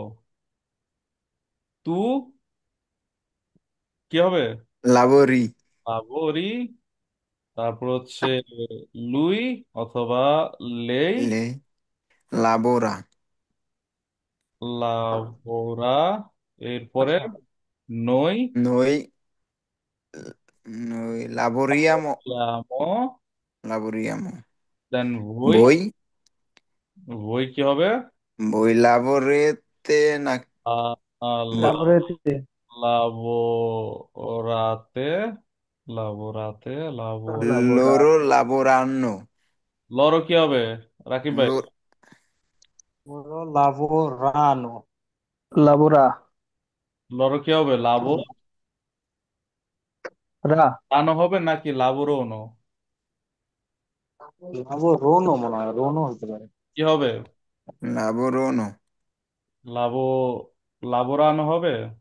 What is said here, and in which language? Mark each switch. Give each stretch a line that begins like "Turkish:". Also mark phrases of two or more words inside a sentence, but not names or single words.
Bangla: তু কি হবে?
Italian: Lavori.
Bangla: লাবোরি। তারপর হচ্ছে লুই অথবা লেই,
Italian: Le. Labora.
Bangla: লাভোরা, এরপরে আচ্ছা,
Italian: নই, Noi. Noi. Laboriamo. লামো, Laboriamo.
Bangla: দেন ভুই।
Italian: Voi.
Bangla: ভুই কি হবে?
Italian: Voi lavorete আ-
Bangla: তারপরে
Italian: lavorate, lavorate, লাবোরা, loro lavoranno.
Bangla: লরো কি হবে রাকিব ভাই?
Italian: Loro. Loro lavorano. লাবোরা,
Bangla: লরো কি হবে? লাভো রা, রানো হবে নাকি লাবোরোনো? লাভোরনো মনে হয়, রোনো হতে পারে। কি হবে?
Italian: Lavorono.
Bangla: লাভো, লাবোরানো হবে?